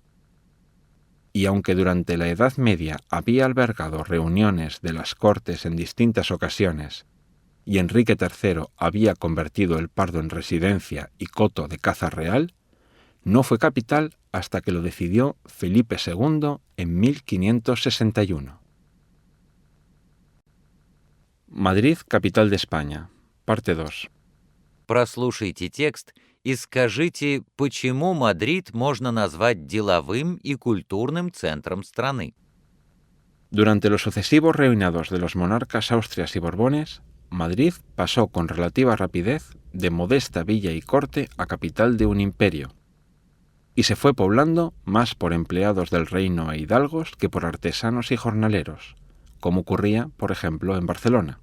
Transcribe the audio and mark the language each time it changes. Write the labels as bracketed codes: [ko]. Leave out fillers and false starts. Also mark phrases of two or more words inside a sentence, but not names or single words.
[es] Y aunque durante la Edad Media había albergado reuniones de las Cortes en distintas ocasiones, y Enrique III había convertido el Pardo en residencia y coto de caza real, no fue capital hasta que lo decidió Felipe II en 1561. Madrid, capital de España. Parte 2. [ru] Прослушайте текст и скажите, почему Мадрид можно назвать деловым и культурным центром страны. [es] Durante los sucesivos reinados de los monarcas austrias y borbones, Madrid pasó con relativa rapidez de modesta villa y corte a capital de un imperio, y se fue poblando más por empleados del reino e hidalgos que por artesanos y jornaleros, como ocurría, por ejemplo, en Barcelona.